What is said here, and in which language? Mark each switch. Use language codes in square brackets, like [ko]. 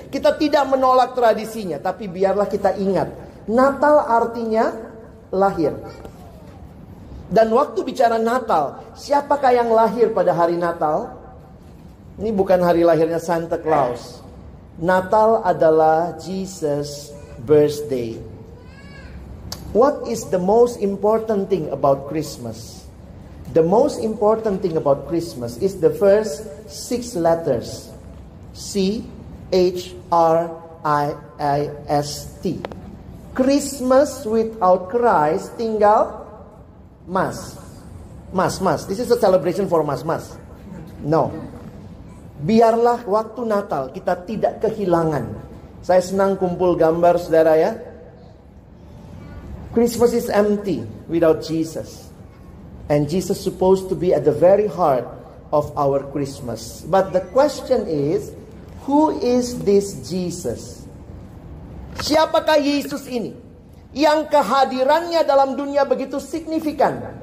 [id] Kita tidak menolak tradisinya, tapi biarlah kita ingat, Natal artinya lahir. Dan waktu bicara Natal, siapakah yang lahir pada hari Natal? Ini bukan hari lahirnya Santa Claus. Natal adalah [en] Jesus' birthday. What is the most important thing about Christmas? The most important thing about Christmas is the first 6 letters. C-H-R-I-I-S-T. Christmas without Christ [id] tinggal [en] Mas. Mas. This is a celebration for Mas. No. [id] Biarlah waktu Natal kita tidak kehilangan. Saya senang kumpul gambar saudara ya. [en] Christmas is empty without Jesus. And Jesus is supposed to be at the very heart of our Christmas. But the question is, who is this Jesus? [id] Siapakah Yesus ini? Yang kehadirannya dalam dunia begitu signifikan.